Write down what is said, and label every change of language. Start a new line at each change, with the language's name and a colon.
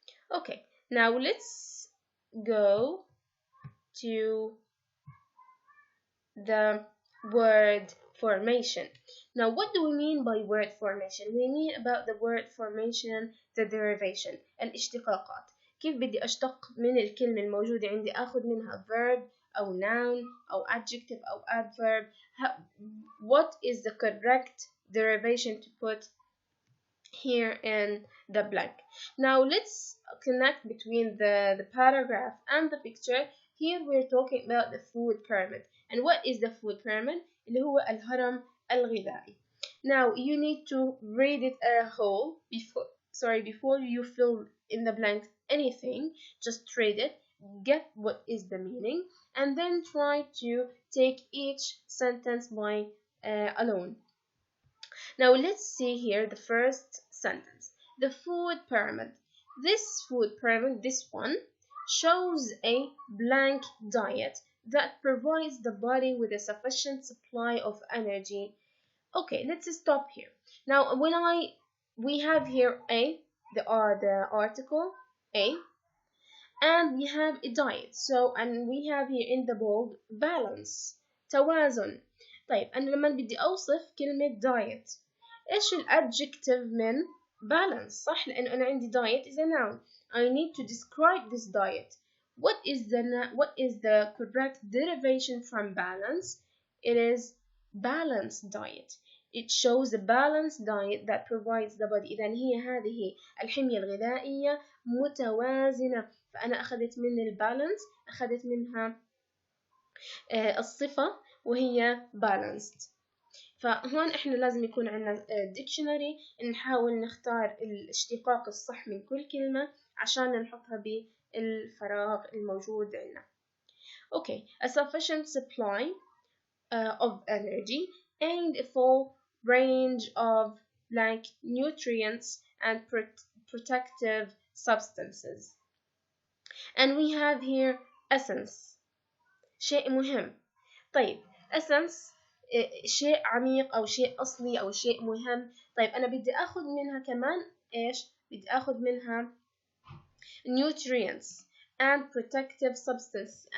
English: Okay, now let's go to the word formation. Now, what do we mean by word formation? We mean about the word formation the derivation الاشتقاقات.
Arabic: كيف بدي أشتق من الكلمة الموجودة عندي أخذ منها verb أو noun أو adjective أو adverb.
English: What is the correct derivation to put here in the blank? Now let's connect between the paragraph and the picture. Here we're talking about the food pyramid. And what is the food pyramid?
Arabic: اللي هو الهرم الغذائي.
English: Now you need to read it a whole sorry, before you fill in the blank anything, just read it, get what is the meaning, and then try to take each sentence by alone. Now let's see here the first sentence. The food pyramid. This food pyramid, this one, shows a blank diet that provides the body with a sufficient supply of energy. Okay, let's stop here. Now, we have here the article A, and we have a diet. So, and we have here in the bold balance, توازن.
Arabic: طيب أنا لما بدي أوصف كلمة diet، إيش الadjective من balance؟ صح، لأنه أنا عندي
English: diet is a noun. I need to describe this diet. What is the correct derivation from balance? It is balanced diet. It shows a balanced diet that provides the body.
Arabic: إذا هذه الحمية الغذائية متوازنة. فأنا أخذت من البالانس، أخذت منها الصفة وهي balanced. فهون إحنا لازم يكون عندنا dictionary، نحاول نختار الاشتقاق الصح من كل كلمة عشان نحطها بالفراغ الموجود عندنا.
English: Okay, a sufficient supply of energy and a full range of like nutrients and protective substances. And we have here essence،
Arabic: شيء مهم. طيب essence شيء عميق أو شيء أصلي أو شيء مهم. طيب أنا بدي أخذ منها كمان إيش؟ بدي أخذ منها
English: nutrients and protective substance.